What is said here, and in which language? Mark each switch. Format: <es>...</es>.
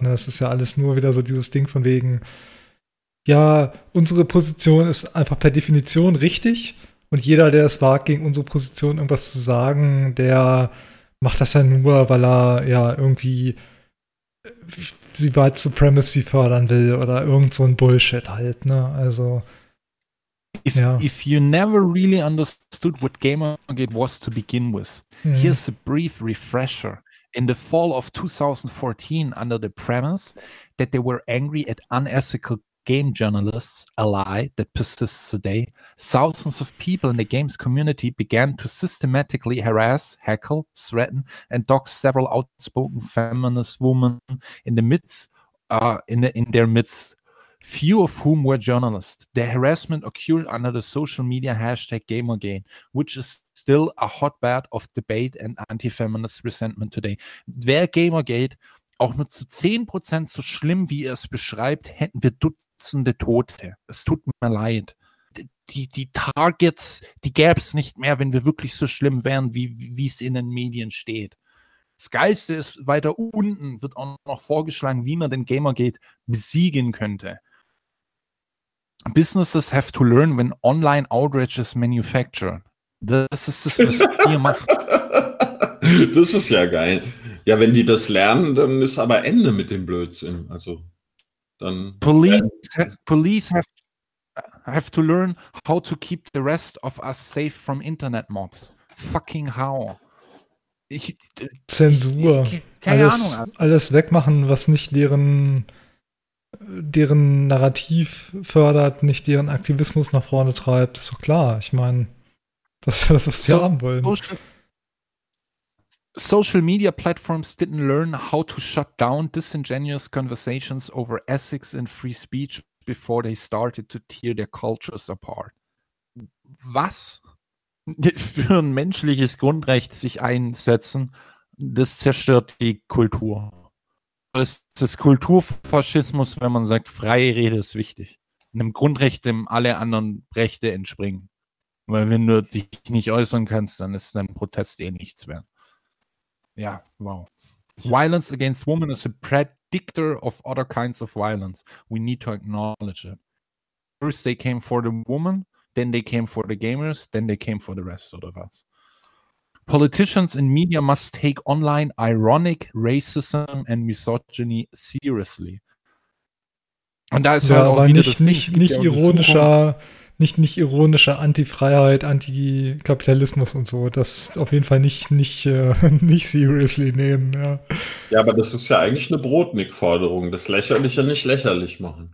<de>Ne, das ist ja alles nur wieder so dieses Ding von wegen, ja, unsere Position ist einfach per Definition richtig und jeder, der es wagt, gegen unsere Position irgendwas zu sagen, der macht das ja nur, weil er ja irgendwie die White Supremacy fördern will oder irgend so ein Bullshit halt. Ne? Also</de> <en>If you never really understood what Gamergate was to begin with, here's a brief refresher. In the fall of 2014, under the premise that they were angry at unethical game journalists, a lie that persists today, thousands of people in the games community began to systematically harass, heckle, threaten, and dox several outspoken feminist women in their midst, few of whom were journalists. The harassment occurred under the social media hashtag Gamergate, which is still a hotbed of debate and anti-feminist resentment today.</en> <de>Wäre Gamergate auch nur zu 10% so schlimm, wie ihr es beschreibt, hätten wir Dutzende Tote. Es tut mir leid. Die Targets, die gäbe es nicht mehr, wenn wir wirklich so schlimm wären, wie es in den Medien steht. Das Geilste ist, weiter unten wird auch noch vorgeschlagen, wie man den Gamergate besiegen könnte.</de> <en>Businesses have to learn when online outrage is manufactured.</en> <de>Das ist das, was ihr macht. Das ist ja geil. Ja, wenn die das lernen, dann ist aber Ende mit dem Blödsinn. Also dann.</de> <en>Police have to learn how to keep the rest of us safe from internet mobs. Fucking how?</en> <de>Zensur. Keine Ahnung. Alles wegmachen, was nicht deren Narrativ fördert, nicht deren Aktivismus nach vorne treibt, ist doch klar. Ich meine. Das, was wir haben wollen.</de> <en>Social media platforms didn't learn how to shut down disingenuous conversations over ethics and free speech before they started to tear their cultures apart.</en> <de>Was? Für ein menschliches Grundrecht sich einsetzen, das zerstört die Kultur. Das ist Kulturfaschismus, wenn man sagt, freie Rede ist wichtig. Einem Grundrecht, dem alle anderen Rechte entspringen. Weil wenn du dich nicht äußern kannst, dann ist dein Protest eh nichts wert.</de> <en>Ja, wow. Violence against women is a predictor of other kinds of violence. We need to acknowledge it. First they came for the woman, then they came for the gamers, then they came for the rest of us. Politicians and media must take online ironic racism and misogyny seriously.</en> <de>Und da ist ja, halt auch wieder nicht ironischer nicht ironischer Anti-Freiheit, Anti-Kapitalismus und so, das auf jeden Fall nicht seriously nehmen. Ja. Ja, aber das ist ja eigentlich eine Brotnik-Forderung, das Lächerliche nicht lächerlich machen.</de>